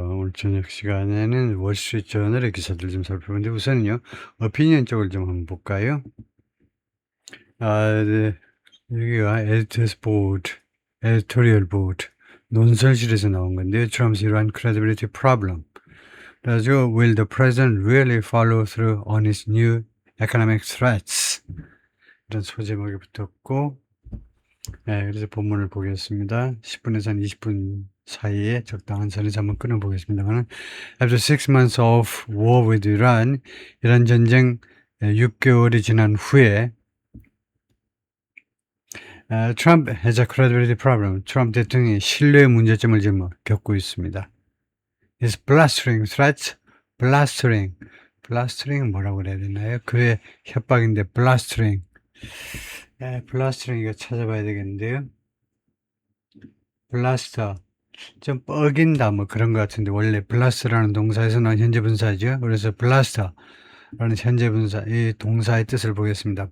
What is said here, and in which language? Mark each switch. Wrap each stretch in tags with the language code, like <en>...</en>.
<ko>오늘 저녁 시간에는 월스트리트저널의 기사들 좀 살펴보는데 우선은요, 오피니언 쪽을 좀 한번 볼까요? 네. 여기가 에디터스 보드, 에디토리얼 보드, 논설실에서 나온 건데요.</ko> <en>Trump's Iran credibility problem.</en> <ko>그래가지고</ko> <en>Will the president really follow through on his new economic threats?</en> <ko>이런 소제목이 붙었고, 그래서 본문을 보겠습니다. 10분에서 한 20분 사이에 적당한 선에서 한번 끊어보겠습니다만,</ko> <en>After 6 months of war with Iran,</en> <ko>이란 전쟁 6개월이 지난 후에</ko> <en>Trump has a credibility problem.</en> <ko>트럼프 대통령이 신뢰 문제점을 지금 겪고 있습니다.</ko> <en>His blustering threats, blustering</en> <ko>뭐라고 그래야 되나요? 그의 협박인데 blustering. blustering 이거 찾아봐야 되겠는데요.</ko> <en>blaster.</en> <ko>좀 뻐긴다 뭐 그런 것 같은데 원래 blast라는 동사에서 나온 현재 분사죠. 그래서 blaster라는 현재 분사 이 동사의 뜻을 보겠습니다.</ko>